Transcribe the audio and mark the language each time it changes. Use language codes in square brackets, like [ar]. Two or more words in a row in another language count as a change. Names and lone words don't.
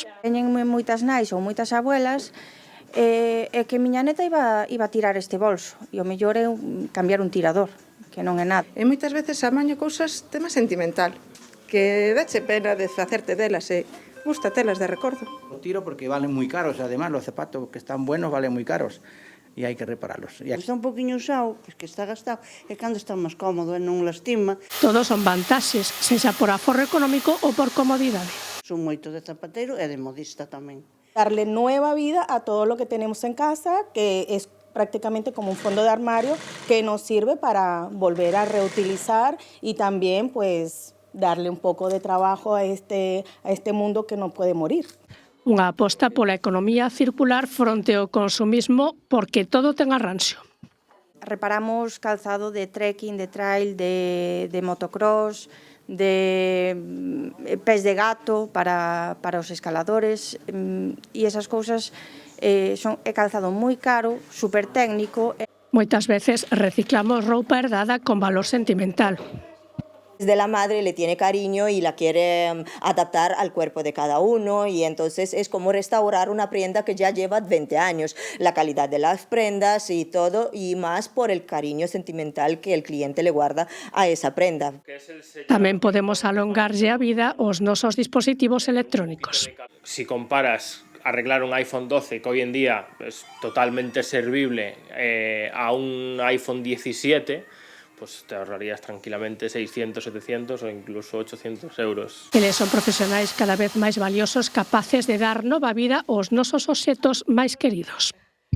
[gl] Teñen moitas nais ou moitas abuelas e que miña neta iba a tirar este bolso e o mellor é cambiar un tirador, que non é nada. E moitas veces amaño cousas tema sentimental, que dache pena de facerte delas e gusta telas de recordo. [es] Lo tiro porque valen muy caros, además los zapatos que están buenos valen muy caros y hay que repararlos. [gl] Está un poquinho usado, que está gastado, e cando está máis cómodo e non lastima. Todos son vantaxes, sexa por aforro económico ou por comodidade. Son moito de zapateiro e de modista tamén. [es] Darle nueva vida a todo lo que tenemos en casa, que es prácticamente como un fondo de armario que nos sirve para volver a reutilizar y también pues darle un poco de trabajo a este mundo que [gl] non pode morir. Unha aposta pola economía circular fronte ao consumismo porque todo ten arranxo. Reparamos calzado de trekking, de trail, de motocross, de pés de gato para os escaladores e esas cousas é calzado moi caro, super técnico. Moitas veces reciclamos roupa herdada con valor sentimental. [es] De la madre le tiene cariño y la quiere adaptar al cuerpo de cada uno y entonces es como restaurar una prenda que ya lleva 20 años, la calidad de las prendas y todo y más por el cariño sentimental que el cliente le guarda a esa prenda. [gl] Tamén podemos alongarlle a vida aos nosos dispositivos electrónicos. [es] Si comparas arreglar un iPhone 12 que hoy en día es totalmente servible a un iPhone 17, pues te ahorrarías tranquilamente 600, 700 o incluso 800 euros. [gl] Eles son profesionais cada vez máis valiosos, capaces de dar nova vida aos nosos obxetos máis queridos.